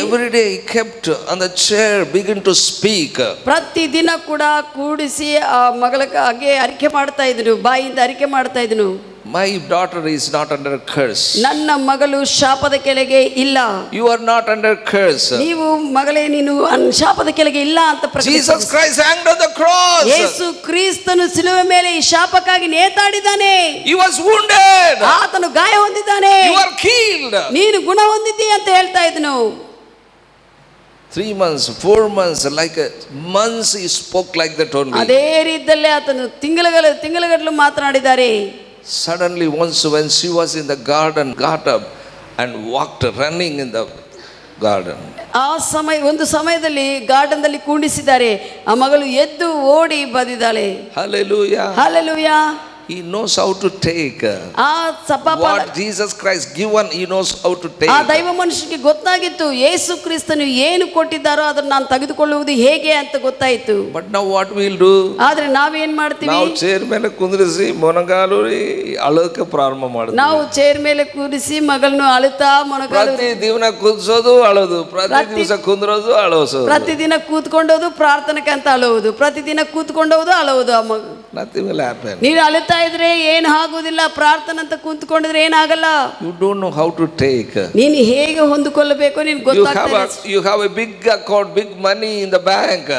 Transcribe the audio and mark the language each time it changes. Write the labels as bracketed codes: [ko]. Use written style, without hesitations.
[en] Every day he kept on the chair, begin to speak. [kn] ಪ್ರತಿದಿನ ಕೂಡ ಕೂಡಿಸಿ ಆ ಮಗಳಿಗೆ ಅರಿಕೆ ಮಾಡ್ತಾ ಇದ್ರು, ಬಾಯಿಂದ ಅರಿಕೆ ಮಾಡ್ತಾ ಇದ್ನು. [en] My daughter is not under curse. [kn] ನನ್ನ ಮಗಳು ಶಾಪದ ಕೆಳಗೆ ಇಲ್ಲ. [en] You are not under curse. [kn] ನೀವು ಮಗಳೇ ನೀನು ಶಾಪದ ಕೆಳಗೆ ಇಲ್ಲ ಅಂತ [en] Jesus Christ hanged on the cross. [kn] ಯೇಸು ಕ್ರಿಸ್ತನು ಶಿಲುಬೆ ಮೇಲೆ ಈ ಶಾಪಕ್ಕಾಗಿ ನೇತಾಡಿದ್ದಾನೆ. [en] He was wounded. [kn] ಆತನು ಗಾಯ ಹೊಂದಿದ್ದಾನೆ. [en] You are healed. [kn] ನೀನು ಗುಣ ಹೊಂದಿದ್ದೀ ಅಂತ ಹೇಳ್ತಾ ಇದ್ನು. [en] 3 months, 4 months, like months he spoke like that only. [kn] ಅದೇ ರೀತಿಯಲ್ಲೇ ಆತನು ತಿಂಗಳಗಟ್ಟಲು ಮಾತನಾಡಿದ್ದಾರೆ. [en] Suddenly once when she was in the garden, got up and walked running in the garden. [kn] ಆ ಒಂದು ಸಮಯದಲ್ಲಿ ಗಾರ್ಡನ್ದಲ್ಲಿ ಕೂಡಿಸಿದ್ದಾರೆ. ಆ ಮಗಳು ಎದ್ದು ಓಡಿ ಬಂದಿದ್ದಾಳೆ. [en] Hallelujah. Hallelujah. He knows how to take. [kn] ಆ ಸಭಾಪಾಲ [en] What Jesus Christ given, he knows how to take. [kn] ಆ ದೈವ ಮನುಷ್ಯನಿಗೆ ಗೊತ್ತಾಗಿತ್ತು ಯೇಸು ಕ್ರಿಸ್ತನು ಏನು ಕೊಟ್ಟಿದ್ದಾರೋ ಅದನ್ನ ನಾನು ತೆಗೆದುಕೊಳ್ಳುವುದು ಹೇಗೆ ಅಂತ ಗೊತ್ತಾಯಿತು. [en] But now what we'll do? [kn] ಆದ್ರೆ ನಾವೇನ್ ಮಾಡ್ತೀವಿ? ನಾವು ಚೇರ್ ಮೇಲೆ ಕುಂದ್ರಿಸಿ ಮೊನಗಾಲೂರಿ ಅಳೋಕೆ ಪ್ರಾರಂಭ ಮಾಡ್ತೀವಿ. ನಾವು ಚೇರ್ ಮೇಲೆ ಕೂರಿಸಿ ಮಗಳನ್ನು ಅಳುತ್ತಾ ಮೊನಗಾಲು ಪ್ರತಿ ದಿನ ಕುದಿಸೋದು ಅಳೋದು, ಪ್ರತಿ ದಿವಸ ಕುಂದ್ರೋದು ಅಳೋಸೋದು, ಪ್ರತಿದಿನ ಕೂತ್ಕೊಂಡೋದು ಪ್ರಾರ್ಥನೆಗೆ ಅಂತ ಅಳುವುದು, ಪ್ರತಿದಿನ ಕೂತ್ಕೊಂಡೋದು ಅಳುವುದು. ಆ ಮಗು [en] nothing will happen. [kn] ನೀನು ಅಳುತ್ತಾ ಇದ್ರೆ ಏನು ಆಗುದಿಲ್ಲ, ಪ್ರಾರ್ಥನೆ ಅಂತ ಕೂತ್ಕೊಂಡಿದ್ರೆ ಏನಾಗಲ್ಲ. [en] You don't know how to take. [kn] ನೀನು ಹೇಗೆ ಹೊಂದಿಕೊಳ್ಳಬೇಕು ನಿನಗೆ ಗೊತ್ತಾಗ್ತಾ ಇಲ್ಲ. [en] You have a big account, big money in the bank.